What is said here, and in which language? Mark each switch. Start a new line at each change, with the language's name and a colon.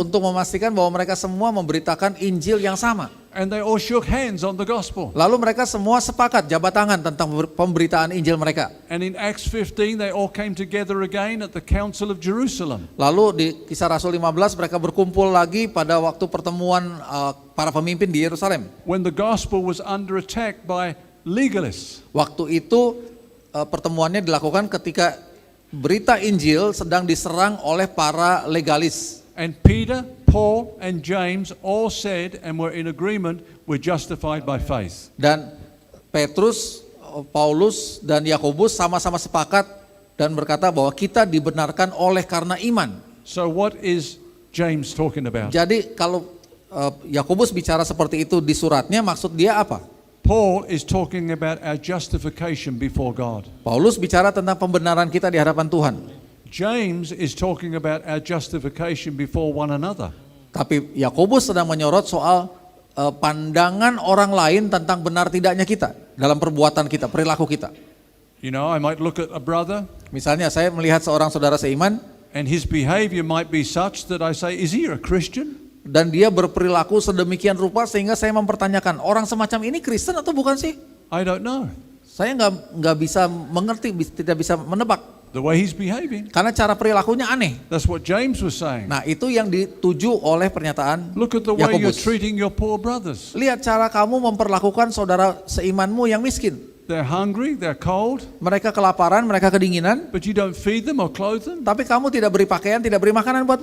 Indonesian: Untuk memastikan bahwa mereka semua memberitakan Injil yang sama.
English: And they all shook hands on the gospel.
Indonesian: Lalu mereka semua sepakat jabat tangan tentang pemberitaan Injil mereka.
English: And in Acts 15, they all came together again at the Council of Jerusalem.
Indonesian: Lalu di Kisah Rasul 15 mereka berkumpul lagi pada waktu pertemuan para pemimpin di Yerusalem.
English: When the gospel was under attack by legalists.
Indonesian: Waktu itu pertemuannya dilakukan ketika berita Injil sedang diserang oleh para legalis.
English: And Peter, Paul, and James all said and were in agreement, we're justified by faith.
Indonesian: Dan Petrus, Paulus, dan Yakobus sama-sama sepakat dan berkata bahwa kita dibenarkan oleh karena iman.
English: So what is James talking about?
Indonesian: Jadi kalau Yakobus bicara seperti itu di suratnya, maksud dia apa?
English: Paul is talking about our justification before God.
Indonesian: Paulus bicara tentang pembenaran kita di hadapan Tuhan.
English: James is talking about our justification before one another.
Indonesian: Tapi Yakobus sedang menyorot soal pandangan orang lain tentang benar tidaknya kita dalam perbuatan kita, perilaku kita.
English: You know, I might look at a brother
Indonesian: Misalnya saya melihat seorang saudara seiman
English: and his behavior might be such that I say, is he a Christian?
Indonesian: dan dia berperilaku sedemikian rupa sehingga saya mempertanyakan, orang semacam ini Kristen atau bukan sih?
English: I don't know.
Indonesian: Saya nggak bisa mengerti, tidak bisa menebak
English: The way he's behaving.
Indonesian: karena cara perilakunya aneh.
English: That's what James was saying.
Indonesian: Nah, itu yang dituju oleh pernyataan
English: Look at the way you're
Indonesian: Yakobus.
English: treating your poor brothers.
Indonesian: Lihat cara kamu memperlakukan saudara seimanmu yang miskin.
English: They're hungry, they're cold,
Indonesian: Mereka kelaparan, mereka kedinginan,
English: but you don't feed them or clothe them.
Indonesian: tapi kamu tidak beri pakaian, tidak beri makanan buat